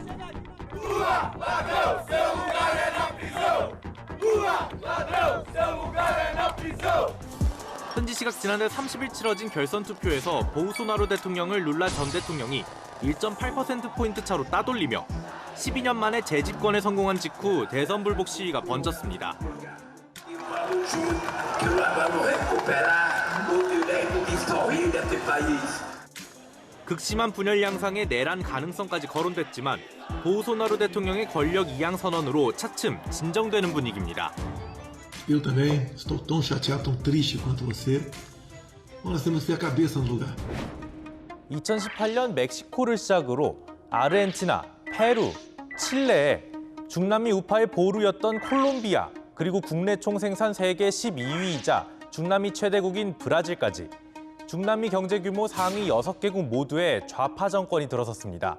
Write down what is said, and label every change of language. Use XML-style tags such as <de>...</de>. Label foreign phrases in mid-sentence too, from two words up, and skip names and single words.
<ko>현지 시각 지난달 30일 치러진 결선 투표에서 보우소나루 대통령을 룰라 전 대통령이 1.8%포인트 차로 따돌리며 12년 만에 재집권에 성공한 직후 대선 불복 시위가 번졌습니다. 극심한 분열 양상에 내란 가능성까지 거론됐지만 보우소나루 대통령의 권력 이양 선언으로 차츰 진정되는 분위기입니다.</ko> <pt>Eu também estou tão chateado, tão triste quanto você. Nós temos que ter a cabeça no lugar.</pt> <ko>2018년 멕시코를 시작으로 아르헨티나, 페루, 칠레, 중남미 우파의 보루였던 콜롬비아, 그리고 국내 총생산 세계 12위이자 중남미 최대국인 브라질까지 중남미 경제 규모 상위 6개국 모두에 좌파 정권이 들어섰습니다.</ko>